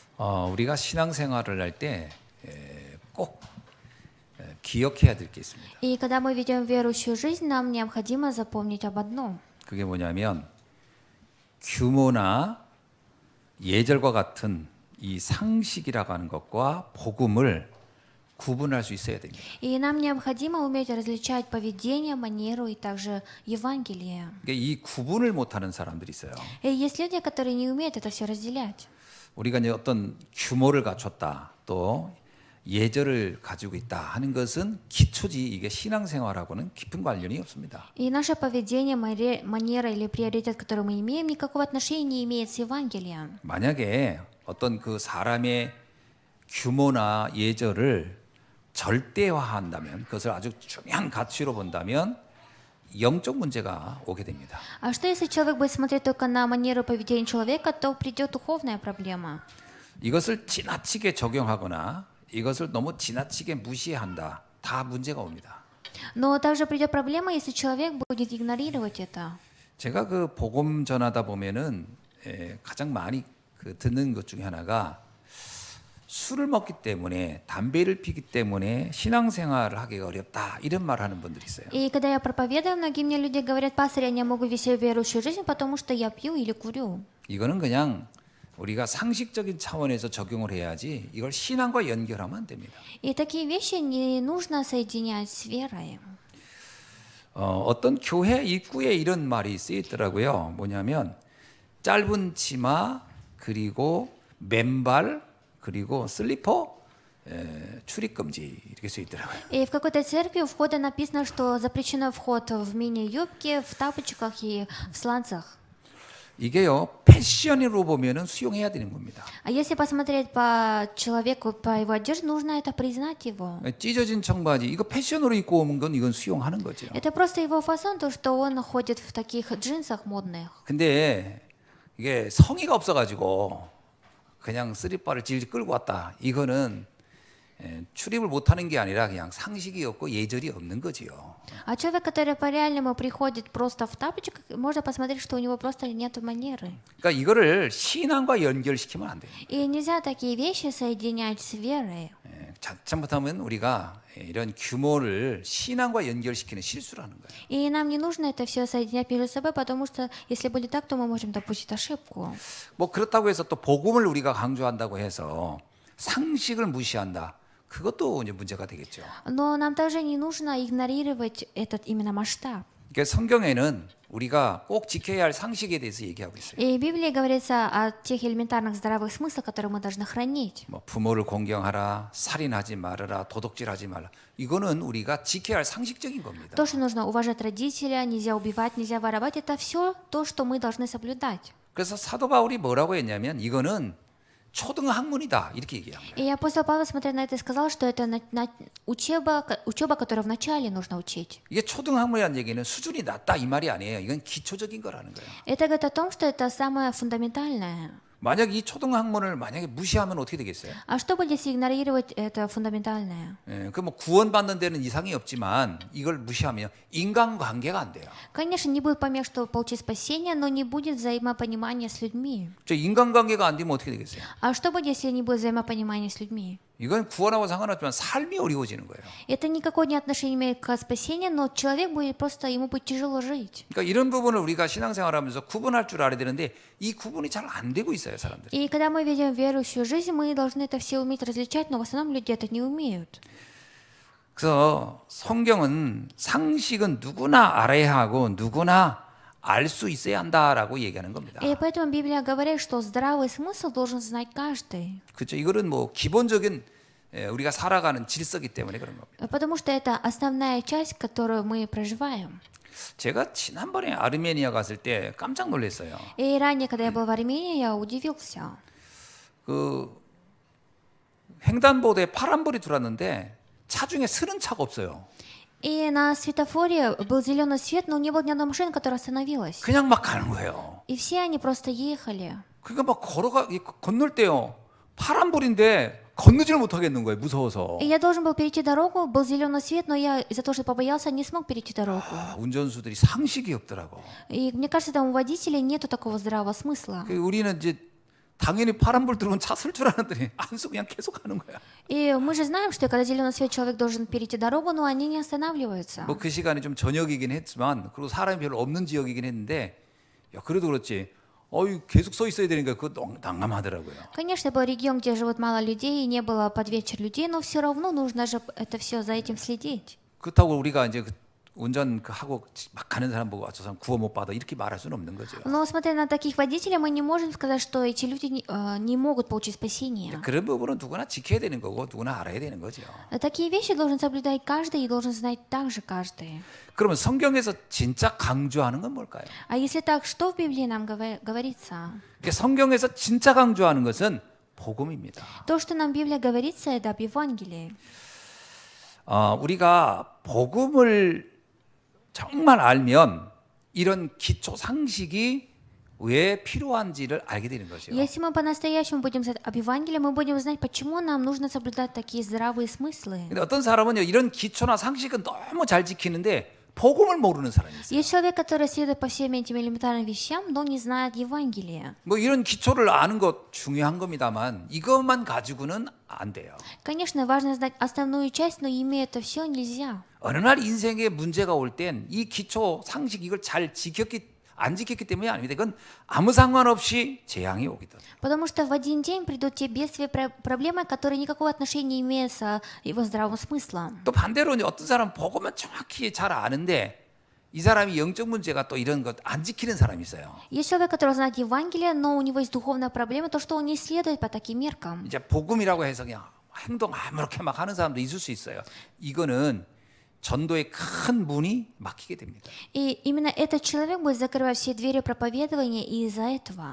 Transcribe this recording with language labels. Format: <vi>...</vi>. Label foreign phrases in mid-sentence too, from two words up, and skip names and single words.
<ko>우리가 신앙생활을 할 때 꼭 기억해야 될 게 있습니다.</ko> <ru>И когда мы ведем верующую жизнь, нам необходимо запомнить об одном.</ru> <ko>그게 뭐냐면 규모나 예절과 같은 이 상식이라고 하는 것과 복음을 구분할 수 있어야 됩니다.</ko> <ru>И нам необходимо уметь различать поведение, манеру и также Евангелие.</ru> <ko>그러니까 이 구분을 못하는 사람들이 있어요.</ko> <ru>И есть люди, которые не умеют это все разделять.</ru> <ko>우리가 이제 어떤 규모를 갖췄다, 또 예절을 가지고 있다 하는 것은 기초지 이게 신앙생활하고는 깊은 관련이 없습니다.</ko> <ru>И наше поведение, манера или приоритет, который мы имеем, никакого отношения не имеет с Евангелием.</ru> <ko>만약에 어떤 그 사람의 규모나 예절을 절대화한다면, 그것을 아주 중요한 가치로 본다면 영적 문제가 오게 됩니다.</ko> <ru>А что если человек будет смотреть только на манеру поведения человека, то придет духовная проблема.</ru> <ko>이것을 지나치게 적용하거나 이것을 너무 지나치게 무시한다, 다 문제가 옵니다.</ko> <ru>Но также придет проблема, если человек будет игнорировать это.</ru> <ko>제가 그 복음 전하다 보면은 가장 많이 듣는 것 중에 하나가 술을 먹기 때문에, 담배를 피기 때문에 신앙생활을 하기가 어렵다, 이런 말 하는 분들이 있어요.</ko> <ru>И когда я проповедую, многие мне люди говорят: пастор, я не могу вести верующую жизнь, потому что я пью или курю.</ru> <ko>이거는 그냥 우리가 상식적인 차원에서 적용을 해야지 이걸 신앙과 연결하면 안 됩니다.</ko> <ru>И такие вещи не нужно соединять с верой.</ru> <ko>어떤 교회 입구에 이런 말이 쓰였더라고요. 뭐냐면 짧은 치마, 그리고 맨발, 그리고 슬리퍼, 출입 금지, 이렇게 써 있더라고요.</ko> <ru>И в какой-то церкви у входа написано, что запрещено вход в мини-юбке, в тапочках и в сланцах.</ru> <ko>이게요, 패션으로 보면은 수용해야 되는 겁니다.</ko> <ru>А если посмотреть по человеку, по его одежде, нужно это признать его.</ru> <ko>찢어진 청바지, 이거 패션으로 입고 오는 건 이건 수용하는 거죠.</ko> <ru>Это просто его фасон, то, что он ходит в таких джинсах модных.</ru> <ko>근데 이게 성의가 없어가지고 그냥 쓰리바를 질질 끌고 왔다, 이거는 출입을 못하는 게 아니라 그냥 상식이 없고 예절이 없는 거지요.</ko> <ru>А человек, который по-реальному приходит просто в тапочках, можно посмотреть, что у него просто нет манеры.</ru> <ko>그러니까 이거를 신앙과 연결시키면 안 돼요.</ko> <ru>И нельзя такие вещи соединять с верой.</ru> <ko>잘못하면 우리가 이런 규모를 신앙과 연결시키는 실수를 하는 거예요.</ko> <ru>И нам не нужно это все соединять между собой, потому что если будет так, то мы можем допустить ошибку.</ru> <ko>뭐 그렇다고 해서 또 복음을 우리가 강조한다고 해서 상식을 무시한다, 그것도 이제 문제가 되겠죠.</ko> <ru>Но нам также не нужно игнорировать этот именно масштаб.</ru> <ko>그러니까 성경에는 우리가 꼭 지켜야 할 상식에 대해서 얘기하고 있어요.</ko> <ru>И в Библии говорится о тех элементарных здравых смыслах, которые мы должны хранить.</ru> <ko>뭐 부모를 공경하라, 살인하지 말아라, 도둑질하지 말라, 이거는 우리가 지켜야 할 상식적인 겁니다.</ko> <ru>То, что нужно уважать родителя, нельзя убивать, нельзя воровать, это все то, что мы должны соблюдать.</ru> <ko>그래서 사도 바울이 뭐라고 했냐면 이거는 초등학문이다, 이렇게 얘기한 거예요.</ko> <ru>И апостол Павел, смотря на это, сказал, что это учеба, которую вначале нужно учить.</ru> <ko>이게 초등학문이라는 얘기는 수준이 낮다, 이 말이 아니에요. 이건 기초적인 거라는 거예요.</ko> <ru>Это говорит о том, что это самое фундаментальное.</ru> <ko>만약 이 초등학문을 만약에 무시하면 어떻게 되겠어요?</ko> <ru>А что будет, если игнорировать это фундаментальное?</ru> <ko>그 뭐 구원받는 데는 이상이 없지만 이걸 무시하면 인간관계가 안 돼요.</ko> <ru>Конечно, не будет помех, что получить спасение, но не будет взаимопонимания с людьми.</ru> <ko>저 인간관계가 안 되면 어떻게 되겠어요?</ko> <ru>А что будет, если не будет взаимопонимания с людьми?</ru> <ko>이건 구원하고 상관없지만 삶이 어려워지는 거예요.</ko> <ru>Это никакое не отношение имеет к спасению, но человек будет просто, ему будет тяжело жить.</ru> <ko>그러니까 이런 부분을 우리가 신앙생활하면서 구분할 줄 알아야 되는데 이 구분이 잘 안 되고 있어요, 사람들이.</ko> <ru>И когда мы ведем верующую жизнь, мы должны это все уметь различать, но в основном люди это не умеют.</ru> <ko>그래서 성경은 상식은 누구나 알아야 하고 누구나 알 수 있어야 한다라고 얘기하는 겁니다.</ko> <ru>И поэтому Библия говорит, что здравый смысл должен знать каждый.</ru> <ko>그렇죠. 이거는 뭐 기본적인 우리가 살아가는 질서이기 때문에 그런 겁니다.</ko> <ru>Потому что это основная часть, которую мы проживаем.</ru> <ko>제가 지난번에 아르메니아 갔을 때 깜짝 놀랐어요.</ko> <ru>И ранее, когда я был в Армении, я удивился.</ru> <ko>그 횡단보도에 파란불이 들어왔는데 차 중에 서는 차가 없어요.</ko> <ru>И на светофоре был зеленый свет, но не было ни одной машины, которая остановилась.</ru> <ko>그냥 막 가는 거예요.</ko> <ru>И все они просто ехали.</ru> <ko>그러니까 막 건널 때요, 파란불인데 건너지를 못하겠는 거예요, 무서워서.</ko> <ru>И я должен был перейти дорогу, был зеленый свет, но я из-за того, что побоялся, не смог перейти дорогу.</ru> <ko>운전수들이 상식이 없더라고.</ko> <ru>И мне кажется, там у водителей нету такого здравого смысла.</ru> <ko>우리는 이제 당연히 파란불 들어오면 차 쓸 줄 알았더니 안 쓰고 그냥 계속 가는 거야.</ko> <ru>И мы же знаем, что когда зеленый свет, человек должен перейти дорогу, но они не останавливаются.</ru> <ko>뭐 그 시간에 좀 저녁이긴 했지만 그리고 사람이 별로 없는 지역이긴 했는데 야 그래도 그렇지. 계속 서 있어야 되니까 그거 난감하더라고요.</ko> <ru>Конечно, был регион, где живут мало людей, и не было под вечер людей, но все равно нужно же это все за этим следить.</ru> <ko>그렇다고 우리가 이제 운전 하고 막 가는 사람 보고 저 사람 구원 못 받아 이렇게 말할 수는 없는 거죠.</ko> <ru>Но смотря на таких водителей, мы не можем сказать, что эти люди не могут получить спасение.</ru> <ko>그런 부분은 누구나 지켜야 되는 거고 누구나 알아야 되는 거죠.</ko> <ru>Такие вещи должен соблюдать каждый и должен знать также каждый.</ru> <ko>그러면 성경에서 진짜 강조하는 건 뭘까요?</ko> <ru>А если так, что в Библии нам говорится?</ru> <ko>성경에서 진짜 강조하는 것은 복음입니다.</ko> <ru>То, что нам Библия говорится, это об Евангелии.</ru> <ko>우리가 복음을 정말 알면 이런 기초 상식이 왜 필요한지를 알게 되는 거죠.</ko> <ru>Если мы по-настоящему будем знать об Евангелии, мы будем знать, почему нам нужно соблюдать такие здравые смыслы.</ru> <ko>근데 어떤 사람은요 이런 기초나 상식은 너무 잘 지키는데 복음을 모르는 사람이 있어요.</ko> <ru>Есть человек, который следует по всем этим элементарным вещам, но не знает Евангелия.</ru> <ko>뭐 이런 기초를 아는 것 중요한 겁니다만 이것만 가지고는 안 돼요.</ko> <ru>Конечно, важно знать основную часть, но имея это все нельзя.</ru> <ko>어느 날 인생에 문제가 올 땐 이 기초 상식 이걸 잘 안 지켰기 때문이 아닙니다. 이건 아무 상관없이 재앙이 오거든.</ko> <ru>Потому что в один день придут те бедствия, проблемы, которые никакого отношения не имеют с его здравым смыслом.</ru> <ko>또 반대로 어떤 사람 복음은 정확히 잘 아는데 이 사람이 영적 문제가 또 이런 것 안 지키는 사람이 있어요.</ko> <ru>Есть человек, который знает Евангелие, но у него есть духовная проблема, то, что он не следует по таким меркам.</ru> <ko>이제 복음이라고 해서 그냥 행동 아무렇게 막 하는 사람도 있을 수 있어요. 이거는 전도의 큰 문이 막히게 됩니다.</ko> <ru>И именно этот человек будет закрывать все двери проповедования из-за этого.</ru>